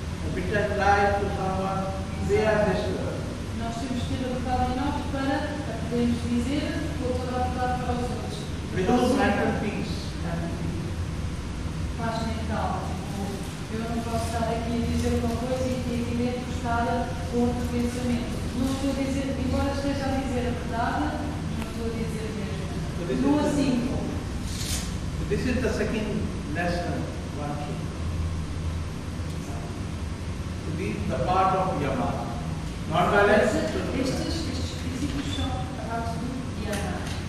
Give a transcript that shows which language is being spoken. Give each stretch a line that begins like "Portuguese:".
English: If we tell lie to someone, they are disturbed.
Portuguese: Nós temos que ter a verdade em nós para podermos dizer toda a verdade para os outros.
English: We lose mental peace.
Portuguese: Paz mental. Eu não posso estar aqui a dizer uma coisa e aqui dentro estar com outro pensamento. Não estou a dizer, embora esteja a dizer a verdade, não estou a dizer mesmo. Não assim.
English: This is the second lesson one should to be the part of yama. Non-violence.
Portuguese: Estes princípios são a parte do yama.